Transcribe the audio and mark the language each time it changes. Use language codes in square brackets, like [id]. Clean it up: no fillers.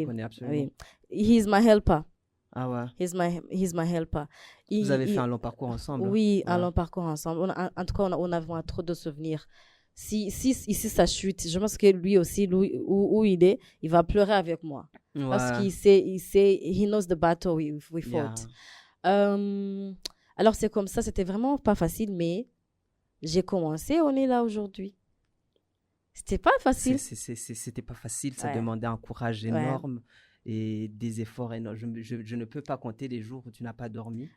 [fr] le connais absolument. [en] Oui. He's my helper. [fr] Ah ouais. [en] He's my helper. [fr] Vous avez fait un long parcours ensemble? Oui, Ouais. un long parcours ensemble. En tout cas, on avait trop de souvenirs. Si ici ça chute, je pense que lui aussi, où il est, il va pleurer avec moi. Ouais. Parce [en] he knows the battle we fought. Yeah. [fr] Alors c'est comme ça, c'était vraiment pas facile, mais j'ai commencé, on est là aujourd'hui. C'était pas facile. C'était pas facile, ça Ouais. demandait un courage énorme et des efforts énormes. Je ne peux pas compter les jours où tu n'as pas dormi.